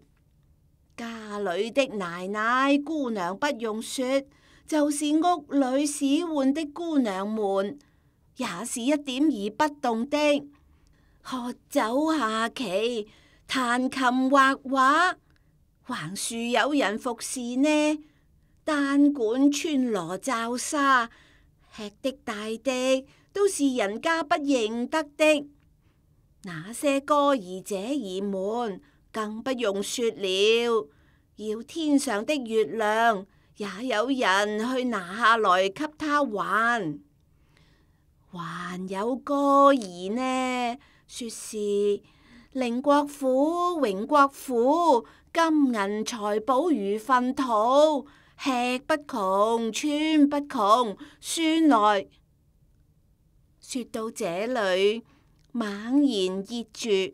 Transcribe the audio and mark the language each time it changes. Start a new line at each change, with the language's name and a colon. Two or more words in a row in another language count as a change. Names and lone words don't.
Chinese: 家裏的奶奶姑娘不用說，就是屋裏使喚的姑娘們，也是一點兒不動的。喝酒下棋，彈琴畫畫，橫豎有人服侍呢。單管穿羅罩紗，吃的大的都是人家不認得的。那些哥兒姐兒們更不用說了，要天上的月亮也有人去拿下來給他還。還有哥兒呢，說是寧國府、榮國府，金銀財寶如糞土，吃不窮，穿不窮。孫來說到這裏，猛然噎住。